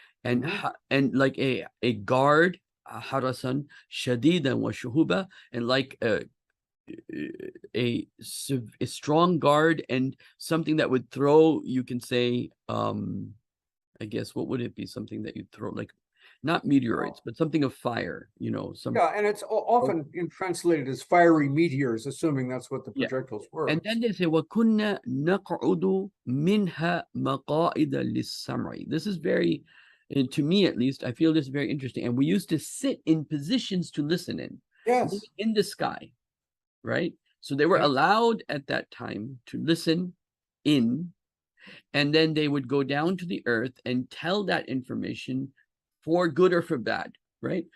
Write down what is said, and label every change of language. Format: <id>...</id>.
<en>And like a guard,</en> <ar>harasan shadidan wa shuhuba,</ar> <en>and like a strong guard, and something that would throw, you can say, I guess, what would it be? Something that you'd throw, not meteoroids, but something of fire, some. Yeah, and it's often translated as fiery meteors, assuming that's what the projectiles were. And then they say,</en> <ar>وَكُنَّا نَقْعُدُ مِنْهَا مَقَاعِدَ لِلسَّمْعِ.</ar> <en>This is very, and to me at least, I feel this is very interesting. And we used to sit in positions to listen in. Yes. In the sky, right? So they were allowed at that time to listen in, and then they would go down to the earth and tell that information for good or for bad, right?</en>